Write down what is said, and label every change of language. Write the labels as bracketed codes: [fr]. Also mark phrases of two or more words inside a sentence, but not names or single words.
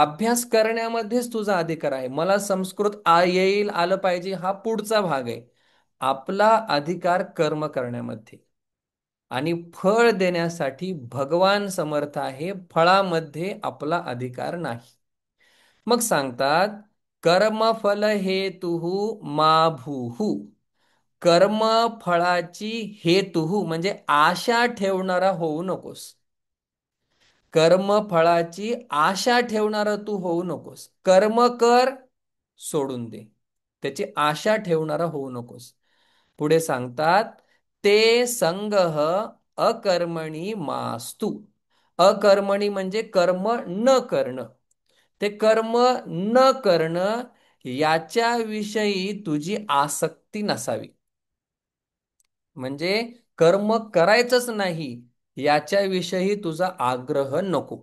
[mr] अभ्यास करण्यामध्येच तुझा अधिकार आहे. मला संस्कृत येईल, आलं पाहिजे, हा पुढचा भाग आहे. आपला अधिकार कर्म करण्यामध्ये आणि फळ देण्यासाठी भगवान समर्थ आहे. फळामध्ये आपला अधिकार नाही. मग सांगतात, [sa] कर्मफल हेतुः मा भूः. [mr] कर्म फळाची हेतुः म्हणजे आशा ठेवणारा होऊ नकोस. कर्मफळाची आशा ठेवणारा तू होऊ नकोस. कर्म कर, सोडून दे. त्याची आशा ठेवणारा होऊ नकोस. पुढे सांगतात, [sa] ते संगह अकर्मणी मास्तु. [mr] अकर्मणी म्हणजे कर्म न करणं. ते कर्म न करणं याच्याविषयी तुझी आसक्ती नसावी. म्हणजे कर्म करायचंच नाही याच्याविषयी तुझा आग्रह नको.